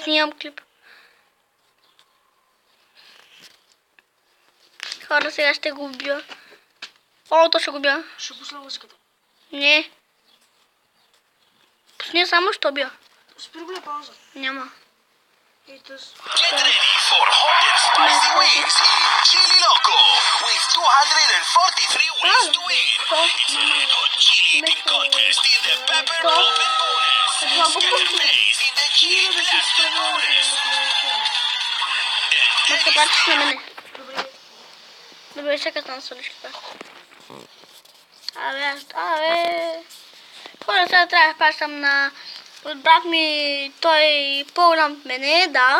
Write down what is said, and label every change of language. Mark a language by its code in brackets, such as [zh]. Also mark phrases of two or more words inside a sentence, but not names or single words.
[bg] Снимам клип. Хора, сега ще го убия. То ще го убия. Ще пусна музиката. Не. Пусни само, ще убия. Спри го на пауза. Няма. И тъс. [en] Get ready for hot and spicy wings in Chili Loco with 243 ways to win. It's a red hot chili eating contest in the Pepper Open Bonus. Second place in the Chili Blaster Bonus. [bg] Не се плачеш на мене. Добре. Добре, чакай да насолиш това. Абе. Хора, сега трябва да плащам на... От брат ми, той по-голям от мене, да.